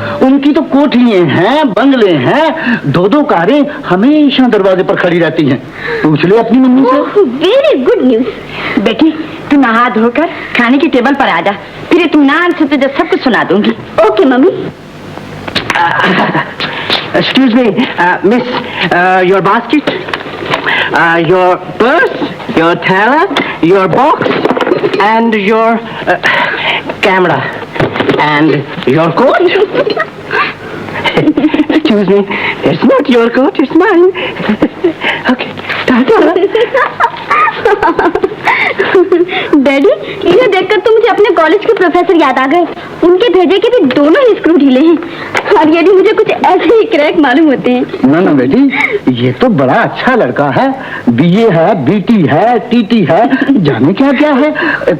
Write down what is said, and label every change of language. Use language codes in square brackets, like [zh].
[hi] उनकी तो कोठियां हैं, बंगले हैं, दो दो कारें हमेशा दरवाजे पर खड़ी रहती हैं। पूछ ले अपनी मम्मी से। [en] Very good news. [hi] बेटी तू नहा धोकर खाने की टेबल पर आ जा, फिर तुम नान से तुझे सब कुछ सुना दूंगी। Okay mummy. [en] Excuse me, miss, your basket, your purse, your thaler, your box, and your camera, and your coat. Excuse me, it's not your coat, it's mine. Okay, ta-ta. [hi] Daddy इन्हें देखकर तो मुझे अपने कॉलेज के professor याद आ गए। उनके भेजे के भी दोनों ही स्क्रू ढीले हैं, और यदि मुझे कुछ ऐसे ही क्रैक मालूम होते हैं। ना ना बेटी, ये तो बड़ा अच्छा लड़का है। बीए है, बीटी है, टीटी है, जाने क्या क्या है।